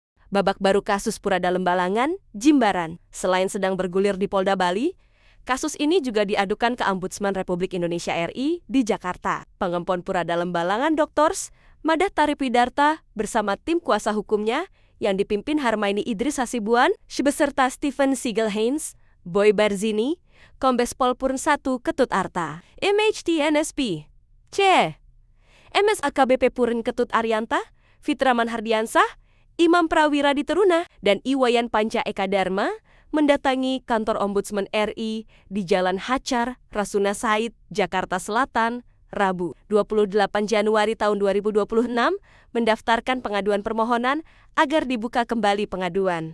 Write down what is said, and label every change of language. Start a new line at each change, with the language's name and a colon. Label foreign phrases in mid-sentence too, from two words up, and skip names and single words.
Indonesian: Babak baru kasus Purada Lembalangan, Jimbaran. Selain sedang bergulir di Polda Bali, kasus ini juga diadukan ke Ombudsman Republik Indonesia RI di Jakarta. Pengempon Purada Lembalangan Doktors, Madah Taripidarta bersama tim kuasa hukumnya yang dipimpin Harmaini Idris Hasibuan, beserta Stephen Siegel-Haynes, Boy Barzini, Kombes Pol Purn 1 Ketut Arta, MHT NSP, C. MS AKBP Purn Ketut Arianta, Fitraman Hardiansah, Imam Prawira Diteruna, dan Iwayan Panca Eka Dharma mendatangi kantor Ombudsman RI di Jalan Hacar, Rasuna Said, Jakarta Selatan, Rabu, 28 Januari tahun 2026, mendaftarkan pengaduan permohonan agar dibuka kembali pengaduan.